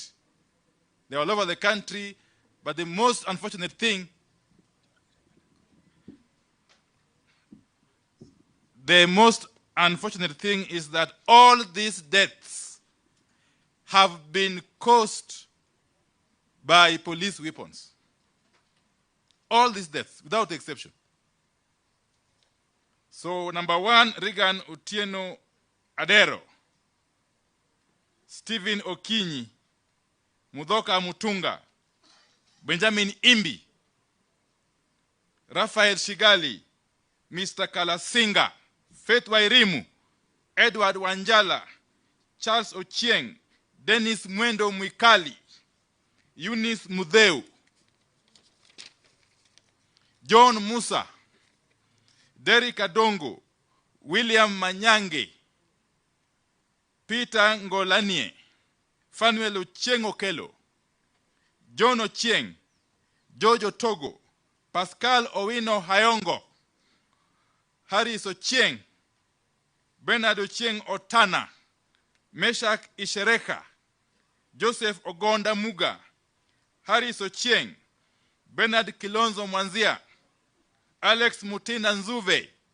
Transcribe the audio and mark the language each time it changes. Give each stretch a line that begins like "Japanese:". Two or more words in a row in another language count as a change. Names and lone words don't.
English: They're all over the country, but the most unfortunate thing, is that all these deaths have been caused by police weapons. All these deaths, without exception. So, number 1, Regan Otieno Adero, Stephen Okinyi, Mudoka Mutunga, Benjamin Imbi, Raphael Shigali, Mr. Kalasinga, Faith Wairimu, Edward Wanjala, Charles Ochieng, Dennis Mwendo Mwikali, Eunice Mudheu, John Musa, Derek Adongo, William Manyange, Peter Ngolanie, Fanuel Ochieng Okelo, John Ochieng, Jojo Togo, Pascal Owino Hayongo, Harris Ochieng, Bernard Ochieng Otana, Meshach Ishereka, Joseph Ogonda Muga, Harris Ochieng, Bernard Kilonzo Mwanzia, Alex Mutinda Nzuve,